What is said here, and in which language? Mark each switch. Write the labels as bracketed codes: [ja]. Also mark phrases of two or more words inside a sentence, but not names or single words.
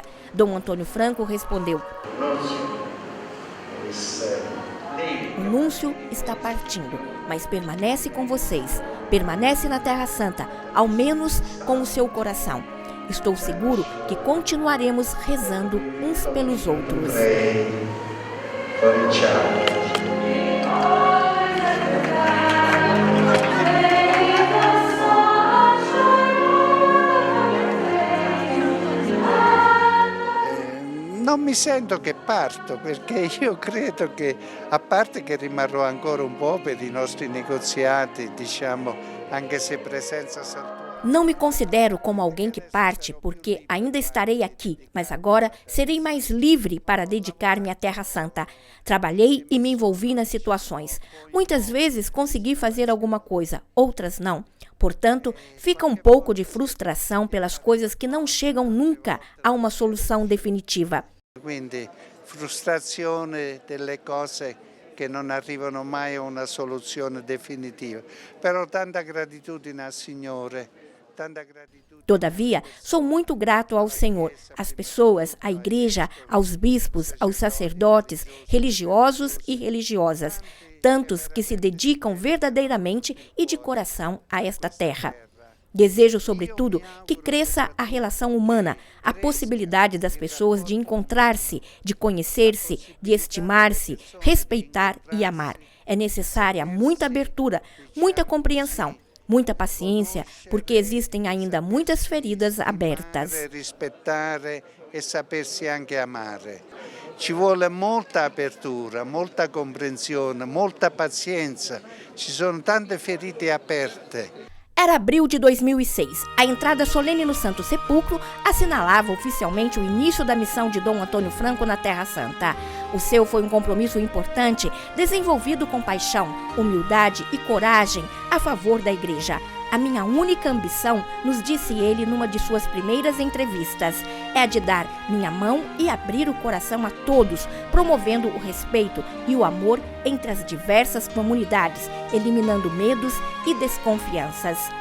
[pt] Dom Antônio Franco respondeu: o núncio está partindo, mas permanece com vocês, permanece na Terra Santa, ao menos com o seu coração. Estou seguro que continuaremos rezando uns pelos outros. [it] Non mi sento che parto, perché io credo che, a parte che rimarrò ancora un po' per i nostri negoziati, diciamo, anche se presenza saltuaria. [pt] Não me considero como alguém que parte, porque ainda estarei aqui, mas agora serei mais livre para dedicar-me à Terra Santa. Trabalhei e me envolvi nas situações. Muitas vezes consegui fazer alguma coisa, outras não. Portanto, fica um pouco de frustração pelas coisas que não chegam nunca a uma solução definitiva. [it] Quindi, frustrazione delle cose che non arrivano mai a una soluzione definitiva. Però tanta gratitudine al Signore. [pt] Todavia, sou muito grato ao Senhor, às pessoas, à igreja, aos bispos, aos sacerdotes, religiosos e religiosas, tantos que se dedicam verdadeiramente e de coração a esta terra. Desejo, sobretudo, que cresça a relação humana, a possibilidade das pessoas de encontrar-se, de conhecer-se, de estimar-se, respeitar e amar. É necessária muita abertura, muita compreensão, muita paciência, porque existem ainda muitas feridas abertas. [it] Rispettare e sapersi anche amare. Ci vuole molta apertura, molta comprensione, molta pazienza. Ci sono tante ferite aperte. [pt] Era abril de 2006. A entrada solene no Santo Sepulcro assinalava oficialmente o início da missão de Dom Antônio Franco na Terra Santa. O seu foi um compromisso importante, desenvolvido com paixão, humildade e coragem a favor da Igreja. A minha única ambição, nos disse ele numa de suas primeiras entrevistas, é a de dar minha mão e abrir o coração a todos, promovendo o respeito e o amor entre as diversas comunidades, eliminando medos e desconfianças.